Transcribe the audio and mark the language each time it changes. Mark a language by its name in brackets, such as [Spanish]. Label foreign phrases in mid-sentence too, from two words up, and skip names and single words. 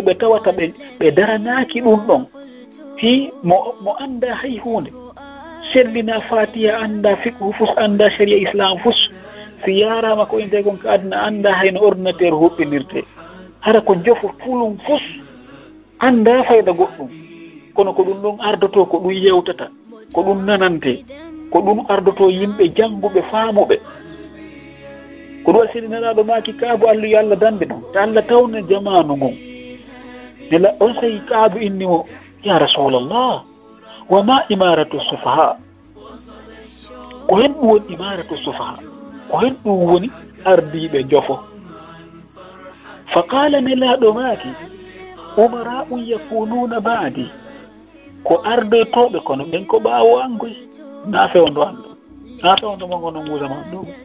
[Fula] ɓe tawata ɓe daranaki ɗum ɗon hi mo anda hay hunde sellina fatiha anda fiqhu fus anda sharia islam fus si yarama ko inte kon ka adna anda hayno ordinateur huɓɓinirte hara ko jofo fulum fus anda fayda goɗɗum kono ko ɗum ɗon ardoto ko ɗum yewtata ko ɗum nanante ko ɗum ardoto yimɓe jannguɓe faamuɓe ko ɗum waɗi maki kaabu allah yo allah dande ɗum ta allah tawna jamanu ngon nela on sayi kaabu inni o [Arabic] يا رسول الله وما إمارة السفهاء [Fula] ko hen ɗum woni [Arabic] إمارة السفهاء [Fula] ko hen ɗum woni ardiɓe jofo [Arabic] فقال [Fula] nelaɗo maki [Arabic] أمراء يكونون بعدي [Fula] ko ardotoɓe kono ɓen ko ɓaawo angoy na fewndo anɗo na fewndo mongo no nguusama ɗum